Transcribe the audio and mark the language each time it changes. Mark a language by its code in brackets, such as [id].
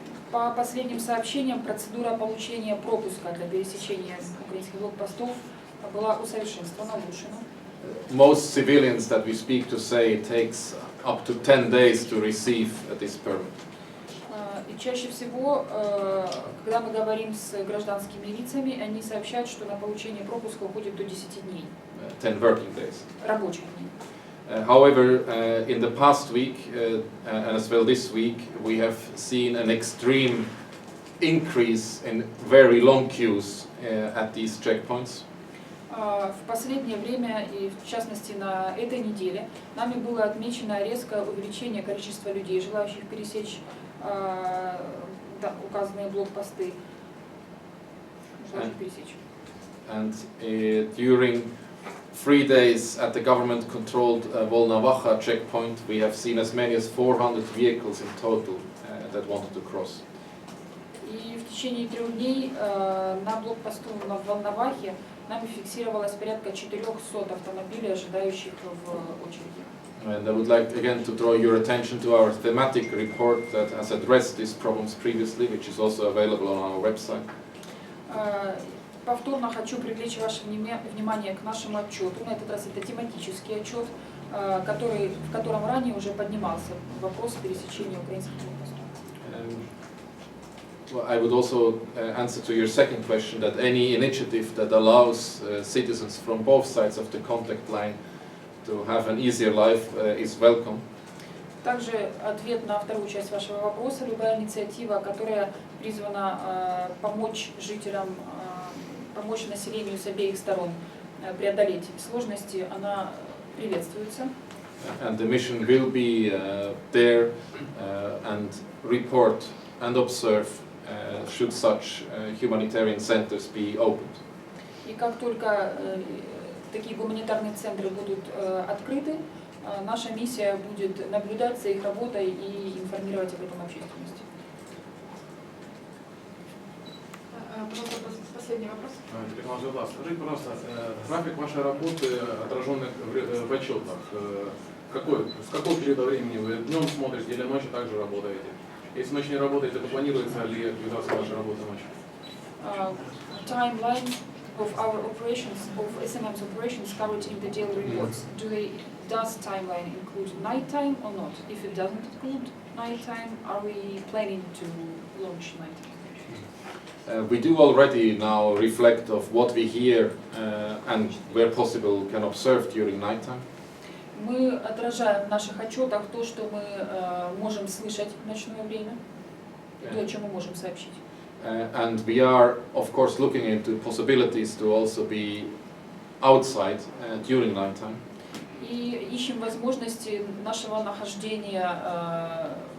[ru] По последним сообщениям, процедура получения пропуска для пересечения украинских блокпостов была усовершенствована, улучшена. [en] Most civilians that we speak to say it takes up to 10 days to receive this permit. [ru] И чаще всего, когда мы говорим с гражданскими лицами, они сообщают, что на получение пропуска уходит до 10 дней. [en] 10 working days. [ru] Рабочих дней. [en] However, in the past week and as well this week, we have seen an extreme increase in very long queues at these checkpoints. [ru] В последнее время, и в частности на этой неделе, нами было отмечено резкое увеличение количества людей, желающих пересечь указанные блокпосты. [en] And during 3 days at the government-controlled Volnovakha checkpoint, we have seen as many as 400 vehicles in total that wanted to cross. [ru] И в течение 3 дней на блокпосту в Волновахе нами фиксировалось порядка 400 автомобилей, ожидающих в очереди. [en] And I would like again to draw your attention to our thematic report that has addressed these problems previously, which is also available on our website. [ru] Повторно хочу привлечь ваше внимание к нашему отчету. На этот раз это тематический отчет, в котором ранее уже поднимался вопрос пересечения украинских блокпостов. [en] Well, I would also answer to your second question that any initiative that allows citizens from both sides of the contact line to have an easier life is welcome. [ru] Также ответ на вторую часть вашего вопроса. Любая инициатива, которая призвана помочь жителям, помочь населению с обеих сторон преодолеть сложности, она приветствуется. [en] And the mission will be there and report and observe should such humanitarian centers be opened. [ru] И как только такие гуманитарные центры будут открыты, наша миссия будет наблюдать за их работой и информировать об этом общественности. Пожалуйста, последний вопрос. Скажите, пожалуйста, график вашей работы, отраженный в отчетах, с какого периода времени вы днем смотрите или ночью также работаете? Если ночью не работаете, то планируется ли активизация вашей работы ночью? [en] Timeline of our operations, of SMM's operations covered in the daily reports. Does timeline include nighttime or not? If it doesn't include nighttime, are we planning to launch nighttime? We do already now reflect of what we hear and where possible can observe during nighttime. [ru] Мы отражаем в наших отчетах то, что мы можем слышать в ночное время, то, о чем мы можем сообщить. [en] And we are, of course, looking into possibilities to also be outside during nighttime. [ru] И ищем возможности нашего нахождения